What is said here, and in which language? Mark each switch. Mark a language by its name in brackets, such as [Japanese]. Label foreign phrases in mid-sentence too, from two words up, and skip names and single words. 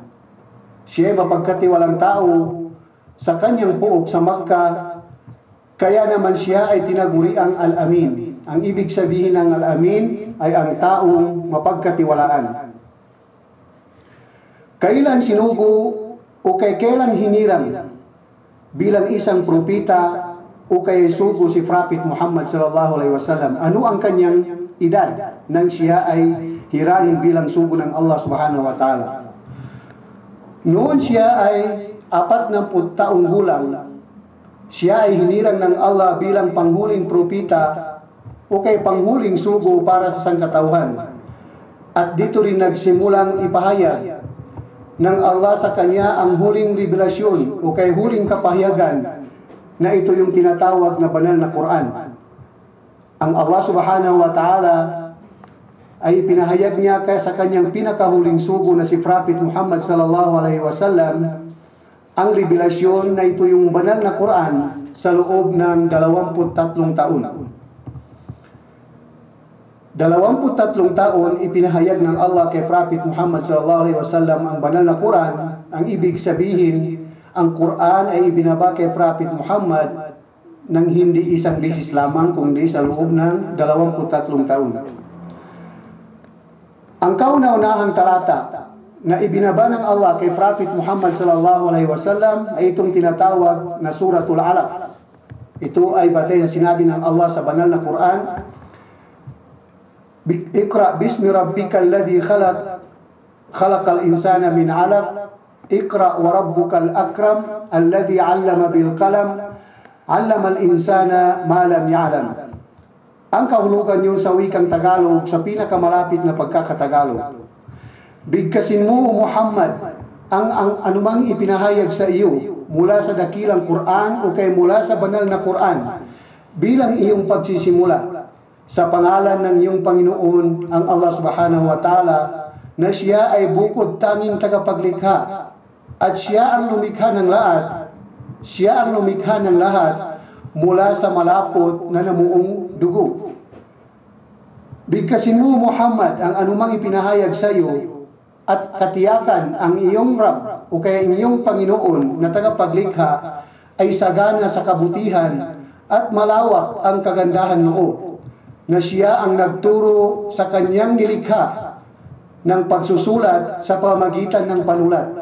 [Filipino] Siya ay mapagkatiwalang tao sa kanyang puok sa Makkah, kaya naman siya ay tinaguriang Al-Amin. Ang ibig sabihin ng Al-Amin ay ang taong mapagkatiwalaan. Kailan sinugo o kailan hinirang bilang isang propita o kay sugo si Prophet Muhammad [Arabic] صلى الله عليه وسلم? [Filipino] Ano ang kanyang edad nang siya ay hirahin bilang sugo ng Allah [Arabic] سبحانه وتعالى? [Filipino] Noon siya ay 40 taong gulang, siya ay hinirang ng Allah bilang panghuling propita o kay panghuling sugo para sa sangkatauhan. At dito rin nagsimulang ipahayag ng Allah sa kanya ang huling revelasyon o kay huling kapahayagan na ito yung tinatawag na banal na Quran. Ang Allah [Arabic] سبحانه وتعالى [Filipino] ay pinahayag niya kaya sa kanyang pinakahuling sugo na si Prophet Muhammad [Arabic] صلى الله عليه وسلم [Filipino] ang revelasyon na ito yung banal na Quran sa loob ng 23 taon. 23 taon ipinahayag ng Allah kay Prophet Muhammad [Arabic] صلى الله عليه وسلم [Filipino] ang banal na Quran. Ang ibig sabihin, ang Quran ay ibinaba kay Prophet Muhammad nang hindi isang beses lamang kundi sa loob ng 23 taon. Ang kauna-unahang talata na ibinaba ng Allah kay Prophet Muhammad [Arabic] صلى الله عليه وسلم [Filipino] ay itong tinatawag na Suratul Alaq. Ito ay batay sa sinabi ng Allah sa banal na Quran, [Arabic] اقرأ باسم ربك الذي خلق خلق الإنسان من علق اقرأ وربك الأكرم الذي علم بالقلم علم الإنسان ما لم يعلم. [Filipino] Ang kahulugan yun sa wikang Tagalog sa pinakamalapit na pagkakatagalog. Bigkasin mo, Muhammad, ang anumang ipinahayag sa iyo mula sa dakilang Quran o kay mula sa banal na Quran bilang iyong pagsisimula sa pangalan ng iyong Panginoon ang Allah [Arabic] سبحانه وتعالى [Filipino] na siya ay bukod tanging tagapaglikha at siya ang lumikha ng lahat. Siya ang lumikha ng lahat mula sa malapot na namuong dugo. Bigkasin mo, Muhammad, ang anumang ipinahayag sa iyo at katiyakan ang iyong Rab o kaya iyong Panginoon na tagapaglikha ay sagana sa kabutihan at malawak ang kagandahan noo, na siya ang nagturo sa kanyang nilikha ng pagsusulat sa pamagitan ng panulat.